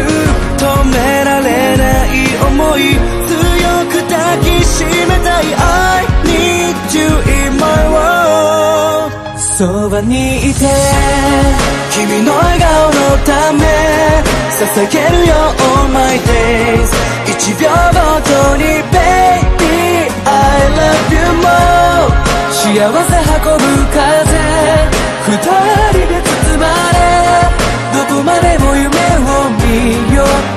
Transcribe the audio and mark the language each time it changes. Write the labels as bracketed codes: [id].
[ja] 止められない思い、強く抱きしめたい。 [en] I need you in my world。 [ja] そばにいて君の笑顔のため捧げるよ [en] All my days。 [ja] 1秒ごとに [en] Baby I love you more。 [ja] 幸せ運ぶ風、二人で包まれ、どこまでも夢を見よう。